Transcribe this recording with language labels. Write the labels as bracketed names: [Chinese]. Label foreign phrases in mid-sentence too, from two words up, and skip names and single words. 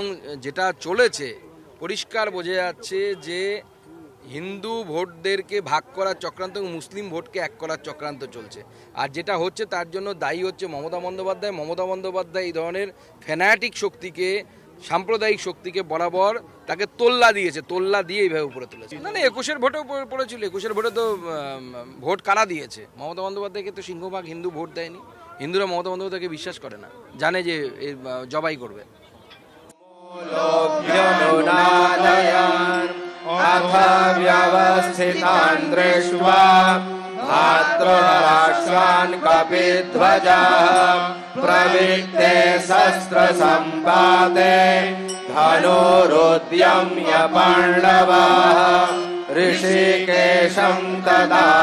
[Bangla] যেটা চলেছে পরিষ্কার বোঝা যাচ্ছে যে হিন্দু ভোটদেরকে ভাগ করার চক্রান্ত এবং মুসলিম ভোটকে এক করার চক্রান্ত চলছে আর যেটা হচ্ছে তার জন্য দায়ী হচ্ছে মমতা বন্দ্যোপাধ্যায় এই ধরনের ফ্যানাটিক শক্তিকে সাম্প্রদায়িক শক্তিকে বরাবর তাকে তোল্লা দিয়ে এইভাবে উপরে তুলেছে না 21-এর ভোটেও পড়েছিল 21-এর ভোটে তো ভোট কারা দিয়েছে মমতা বন্দ্যোপাধ্যায়কে তো সিংহভাগ হিন্দু ভোট দেয়নি হিন্দুরা মমতা বন্দ্যোপাধ্যায়কে বিশ্বাস করে না জানে যে জবাই করবে [Sanskrit] भाद्रराष्ट्रान् कपिध्वजाः प्रवृत्ते शस्त्रसम्पाते धनुरुद्यम्य पाण्डवाः ऋषिकेशं तदा